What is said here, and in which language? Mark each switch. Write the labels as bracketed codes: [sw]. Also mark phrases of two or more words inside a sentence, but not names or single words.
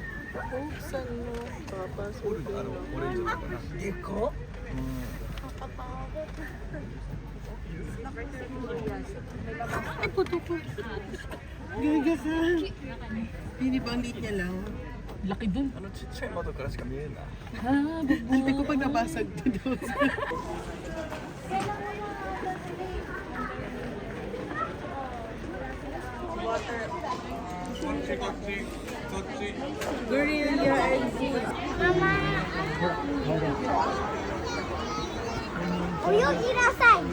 [tl] Oh, saan mo? Papasukin na. Iko? Ay, puto ko. Gaga ka. Hindi ba ang liit niya lang? Laki dun. [ja] ちっちゃい窓からしか見えない。 [tl] Ante ko pag nabasag dito. [en] Gorilla and Zoo. [ja] 泳ぎなさい。